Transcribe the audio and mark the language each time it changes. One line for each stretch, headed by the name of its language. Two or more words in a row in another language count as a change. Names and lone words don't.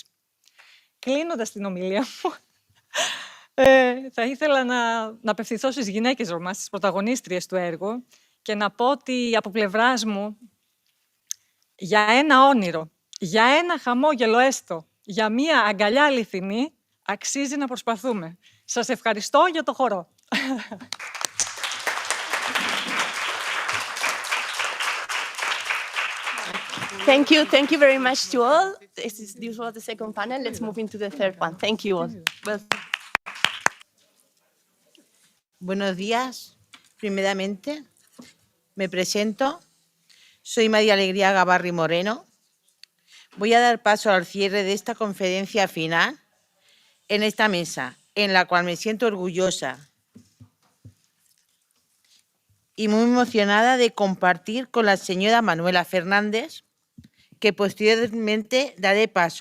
Greek: Κλείνοντας την ομιλία μου, θα ήθελα να απευθυνθώ στις γυναίκες Ρωμά, στις πρωταγωνίστριες του έργου και να πω ότι από πλευράς μου, για ένα όνειρο, για ένα χαμόγελο έστω, για μία αγκαλιά αληθινή, αξίζει να προσπαθούμε. Σας ευχαριστώ για το χορό.
English: Thank you very much to all. This was the second panel. Let's move into the third one. Thank you all.
Spanish: Buenos días. Primeramente, me presento. Soy María Alegría Gabarri Moreno. Voy a dar paso al cierre de esta conferencia final en esta mesa, en la cual me siento orgullosa y muy emocionada de compartir con la señora Manuela Fernández, que posteriormente daré paso.